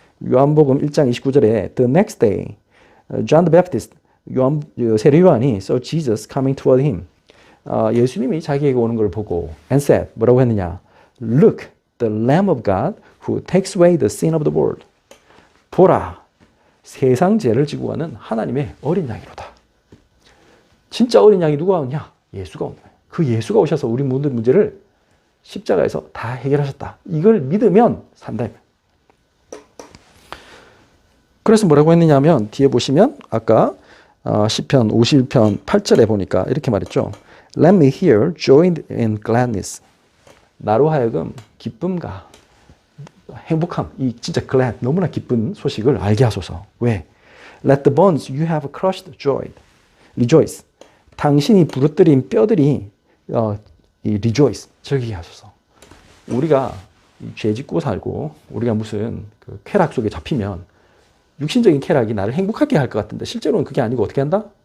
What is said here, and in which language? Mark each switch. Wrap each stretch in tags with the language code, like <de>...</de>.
<ko>요한복음 1장 29절에</ko> <en>The next day, John the Baptist,</en> <ko>세례 요한이</ko> <en>saw Jesus coming toward him.</en> <ko>예수님이 자기에게 오는 걸 보고</ko> <en>and said,</en> <ko>뭐라고 했느냐?</ko> <en>Look, the Lamb of God who takes away the sin of the world.</en> <ko>보라, 세상 죄를 지고 가는 하나님의 어린 양이로다. 진짜 어린 양이 누가 오냐? 예수가 온다. 그 예수가 오셔서 우리 모든 문제를 십자가에서 다 해결하셨다. 이걸 믿으면 산다. 그래서 뭐라고 했느냐면 뒤에 보시면 아까 시편 51편 8절에 보니까 이렇게 말했죠.</ko> <en>Let me hear joy and gladness.</en> <ko>나로 하여금 기쁨과 행복함, 이 진짜 glad, 너무나 기쁜 소식을 알게 하소서. 왜?</ko> <en>Let the bones you have crushed rejoice.</en> <ko>당신이 부러뜨린 뼈들이 rejoice, 즐기게 하소서. 우리가 죄 짓고 살고 우리가 무슨 그 쾌락 속에 잡히면 육신적인 쾌락이 나를 행복하게 할 것 같은데 실제로는 그게 아니고 어떻게 한다?</ko>